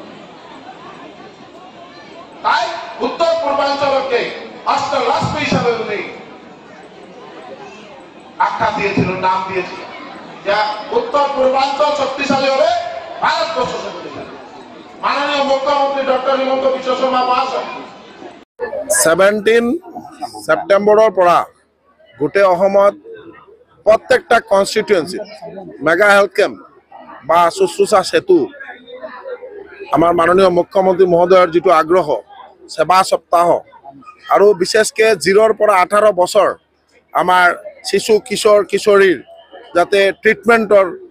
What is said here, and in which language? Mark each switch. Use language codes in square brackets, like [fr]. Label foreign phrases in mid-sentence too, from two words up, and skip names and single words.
[bn] তাই উত্তর পূর্বাঞ্চলকে অষ্টলক্ষ্মী হিসাবে উনি আখ্যা দিয়েছিল, নাম দিয়েছিল, যা উত্তর পূর্বাঞ্চল শক্তিশালী হবে, ভারতবর্ষ শক্তিশালী। মাননীয় মুখ্যমন্ত্রী ডক্টর হিমন্ত বিশ্ব শর্মা মহাশয় [as] 17 সেপ্টেম্বৰৰ পৰা গোটেই অসমত প্ৰত্যেকটা কনষ্টিটুৱেঞ্চিত [en] mega health camp [as] বা শুশ্ৰূষা সেতু আমাৰ মাননীয় মুখ্যমন্ত্ৰী মহোদয়ৰ যিটো আগ্ৰহ, সেৱা সপ্তাহ, আৰু বিশেষকৈ 0 পৰা 18 বছৰ আমাৰ শিশু কিশোৰ কিশোৰীৰ যাতে ট্রিটমেন্টর